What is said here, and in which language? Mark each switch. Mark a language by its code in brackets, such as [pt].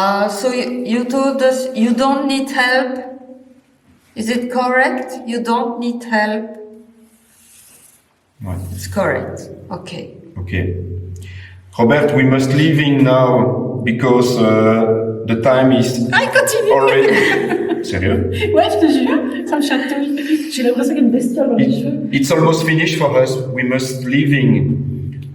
[en] So you told us you don't need help. Is it correct? You don't need help. [fr] Ouais. [en] It's correct. Okay. Okay. Robert, we must leaving now because the time is [fr] ah, il continue. [en] already. [fr] Sérieux? Ouais, je te jure, ça me chatouille. J'ai l'impression qu'il y a une bestiole dans les cheveux. [en] It's almost finished for us. We must leaving.